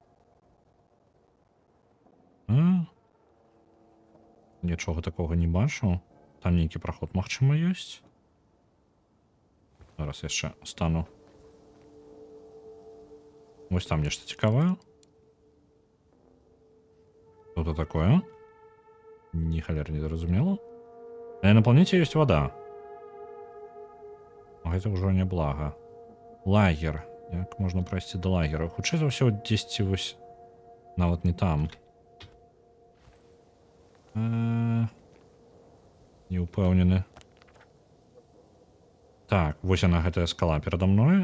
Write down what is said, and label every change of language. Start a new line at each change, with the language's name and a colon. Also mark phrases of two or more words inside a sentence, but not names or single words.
Belarusian: Нічога такога не бачу. Там нейкі праход, магчыма, ёсць? Зараз яшчэ стану. Вось там нешта цікавае.
Russian: Что-то такое? Ни холера не зразумела. На планете есть вода. Это уже не благо. Лагер.
Belarusian: Як можна пройсці до лагера? Хутчэй за ўсё дзесьці вось нават не там. Не упэўнены. Так, вось яна, гэтая скала перада мной.